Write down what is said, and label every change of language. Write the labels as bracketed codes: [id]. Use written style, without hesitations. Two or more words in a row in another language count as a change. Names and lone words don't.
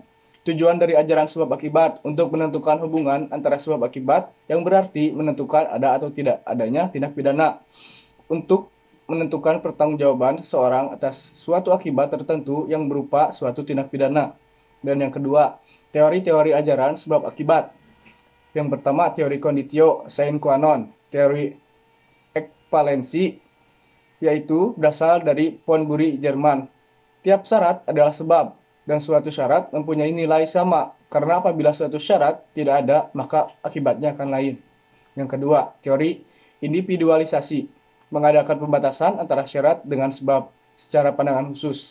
[id] Tujuan dari ajaran sebab akibat untuk menentukan hubungan antara sebab akibat yang berarti menentukan ada atau tidak adanya tindak pidana. Untuk menentukan pertanggungjawaban seseorang atas suatu akibat tertentu yang berupa suatu tindak pidana. Dan yang kedua, teori-teori ajaran sebab akibat. Yang pertama, teori [la] conditio sine qua non, [id] teori ekvivalensi, yaitu berasal dari Ponbury, Jerman. Tiap syarat adalah sebab, dan suatu syarat mempunyai nilai sama, karena apabila suatu syarat tidak ada, maka akibatnya akan lain. Yang kedua, teori individualisasi, mengadakan pembatasan antara syarat dengan sebab secara pandangan khusus.